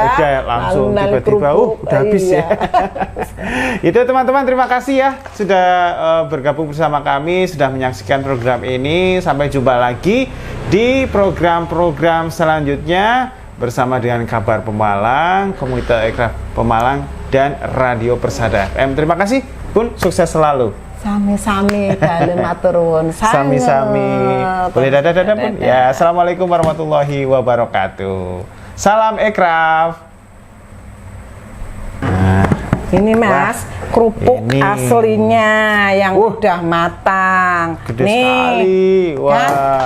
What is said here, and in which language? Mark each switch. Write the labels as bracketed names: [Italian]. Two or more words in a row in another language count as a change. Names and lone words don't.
[Indonesian] langsung tiba-tiba udah habis ya. Itu teman-teman, terima kasih ya sudah bergabung bersama kami, sudah menyaksikan program ini. Sampai jumpa lagi di program-program selanjutnya bersama dengan Kabar Pemalang, Komunitas Ekraf Pemalang dan Radio Persada FM. Terima kasih Bun, sukses selalu. [Javanese] Sami-sami, dalem matur nuwun. Sami-sami. [Indonesian] Boleh dadah-dadah Bun? [Arabic] Ya, السلام عليكم ورحمة الله وبركاته. [Indonesian] Salam Ekraf. Ini Mas, kerupuk aslinya yang udah matang. Gede sekali. Wah.